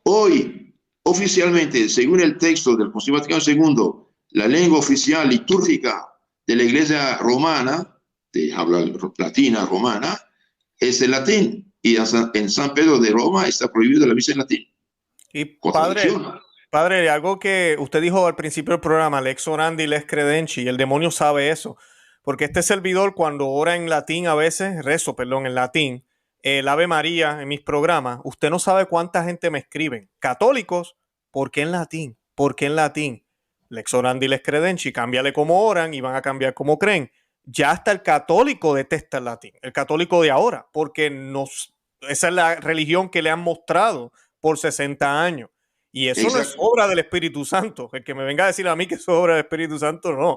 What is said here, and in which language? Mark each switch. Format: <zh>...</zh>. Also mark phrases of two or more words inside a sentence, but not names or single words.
<es>Hoy, oficialmente, según el texto del Concilio Vaticano II, la lengua oficial litúrgica de la iglesia romana, de habla latina romana, es el latín. Y en San Pedro de Roma está prohibido la misa en latín. Y padre, algo que usted dijo al principio del programa,</es> <la>lex orandi, lex credenci,</la> <es>el demonio sabe eso. Porque este servidor, cuando ora en latín a veces, en latín, el Ave María en mis programas, usted no sabe cuánta gente me escriben. Católicos, ¿por qué en latín? ¿Por qué en latín?</es> <la>Lex orandi, lex credenci,</la> <es>cámbiale cómo oran y van a cambiar cómo creen. Ya hasta el católico detesta el latín, el católico de ahora, porque esa es la religión que le han mostrado por 60 años. Y eso no es obra del Espíritu Santo. El que me venga a decir a mí que es obra del Espíritu Santo, no.</es>